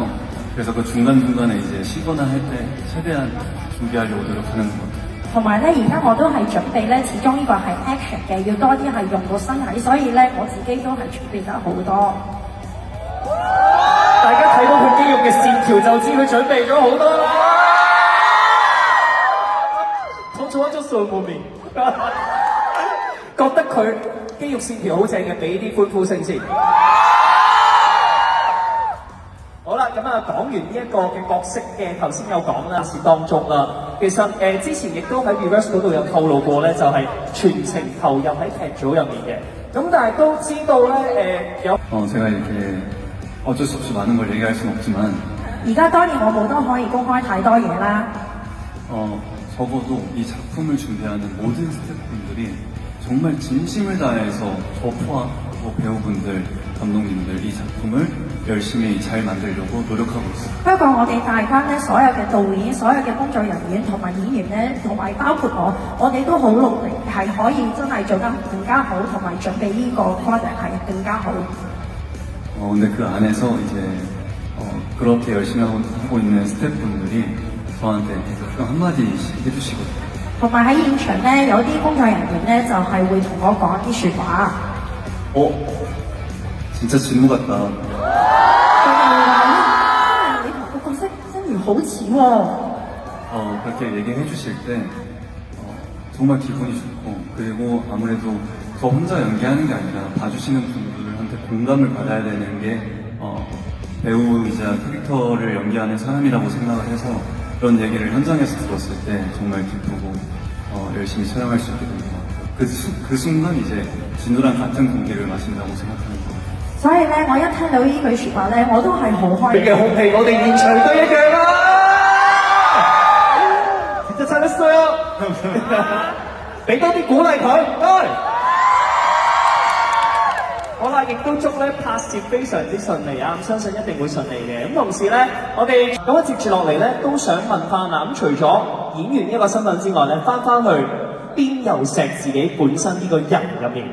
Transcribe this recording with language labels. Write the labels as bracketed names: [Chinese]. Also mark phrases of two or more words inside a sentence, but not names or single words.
[Korean] 그래서 그 중간중간에 이제 쉬거나 할 때 최대한 준비하려고 노력하는 것 같아요. [Cantonese] 同埋咧，而家我都係準備咧，始終呢個係 action 嘅，要多啲係用到身體，所以咧我自己都係準備得好多。大家睇到佢肌肉嘅線條就知佢準備咗好多啦。講錯咗數冇面，覺得佢肌肉線條好正嘅，俾啲歡呼聲先。好啦，咁啊講完呢一個嘅角色嘅頭先有講啦，是當中啦。其實之前亦都喺 Reverse 嗰度有透露過咧，就係全程投入喺劇組入面嘅。咁但係都知道咧有。 [Korean] 제가 이렇게 어쩔 수 없이 많은 걸 얘기할 수는 없지만 [Cantonese] 而家當然我冇得可以公開太多嘢啦。 [Korean] 적어도 이 작품을 준비하는 모든 스태프분들이 정말 진심을 다해서 저 포함 배우분들, 감독님들 이 작품을 열심히 잘 만들려고 노력하고 있습니다. [Cantonese] 不過我哋大關咧，所有嘅導演、所有嘅工作人員同埋演員咧，同埋包括我哋都好努力，係可以真係做得更加好，同埋準備呢個 project 係更加好。 [Korean] 근데 그 안에서 이제 그렇게 열심히 하고 있는 스태프분들이 저한테 한마디씩 해주시거든요. [Cantonese] 同埋喺現場咧，有啲工作人員咧就係會同我講啲説話。 [Korean] 진짜 진우 같다. [Cantonese] 佢哋會話咧，你同個角色真如好似喎。 [Korean] 그렇게 얘기해 주실 때 정말 기분이 좋고 그리고 아무래도 저 혼자 연기하는 게 아니라 봐주시는 분들한테 공감을 받아야 되는 게 배우이자 캐릭터를 연기하는 사람이라고 생각을 해서 그런 얘기를 현장에서 들었을 때 정말 기쁘고 열심히 촬영할 수 있게 된 것 같아요. 그 순간 이제 진우랑 같은 공기를 마신다고 생각하는 것 같아요. [Cantonese] 所以咧，我一聽到呢句説話咧，我都係好開心。你嘅空氣我哋現場都一樣啊！ [Korean] 진짜 잘했어요！ [Cantonese] 俾多啲鼓勵佢，好啦，亦都祝咧拍攝非常之順利啊！相信一定會順利嘅。咁同時咧，我哋咁啊接住落嚟咧，都想問翻啦。咁除咗演員呢一個身份之外咧，翻去邊又錫自己本身呢個人入面。